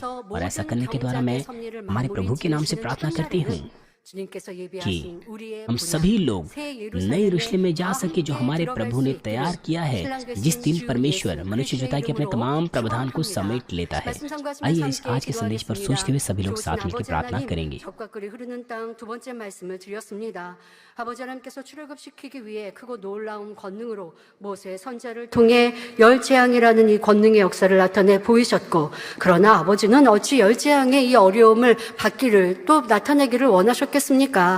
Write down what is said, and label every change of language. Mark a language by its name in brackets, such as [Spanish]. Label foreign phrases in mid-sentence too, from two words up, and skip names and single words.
[Hindi] और ऐसा करने के द्वारा मैं हमारे प्रभु के नाम से प्रार्थना करती हूँ कि हम सभी लोग नए यरूशलेम में जा सके जो हमारे प्रभु ने तैयार किया है, जिस दिन परमेश्वर मनुष्य जोता के अपने तमाम प्रावधान को समेट लेता है। आइए इस आज के संदेश पर सोचते हुए सभी लोग साथ मिलकर प्रार्थना करेंगे। [Korean] 아버지 하나님께서 출애굽시키기 위해 크고 놀라운 권능으로 모세 선지자를 통해 열재앙이라는 이 권능의 역사를 나타내 보이셨고, 그러나 아버지는 어찌 열재앙의 이 어려움을 받기를 또 나타내기를 원하셨겠습니까?